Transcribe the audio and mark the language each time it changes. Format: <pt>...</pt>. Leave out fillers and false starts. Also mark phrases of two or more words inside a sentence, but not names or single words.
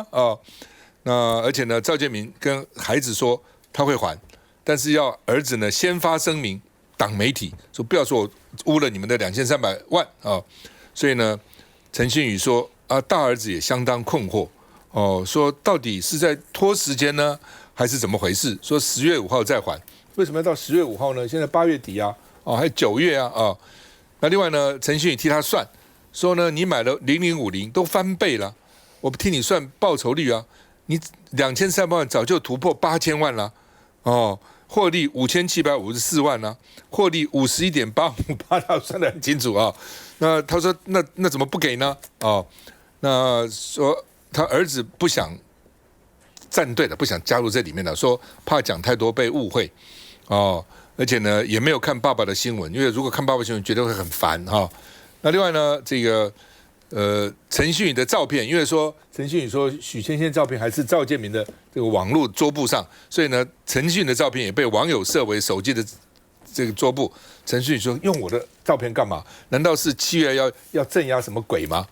<zh>哦，那而且呢，趙建銘跟孩子說他會還，但是要兒子呢先發聲明擋媒體，說不要說我污了你們的2300萬啊，哦，所以呢，陳信宇說啊，大兒子也相當困惑。哦，說到底是在拖時間呢，還是怎麼回事？說10月5號再還，為什麼要到10月5號呢？現在8月底啊，哦，還有9月啊，哦，那另外呢，陳信宇替他算，說呢，你買了0050都翻倍了，我替你算報酬率啊，你2300萬早就突破8000萬了，哦，獲利5754萬了，獲利51.858，他算得很清楚啊。那他說那怎麼不給呢？哦，那說。他兒子不想站隊了，不想加入這裡面了，說怕講太多被誤會，哦，而且呢也沒有看爸爸的新聞，因為如果看爸爸新聞，絕對會很煩哈，哦。那另外呢，這個陳信宇的照片，因為說陳信宇說許千千照片還是趙建銘的這個網絡桌布上，所以呢陳信宇的照片也被網友設為手機的這個桌布。陳信宇說用我的照片幹嘛？難道是7月要鎮壓什麼鬼嗎？</zh>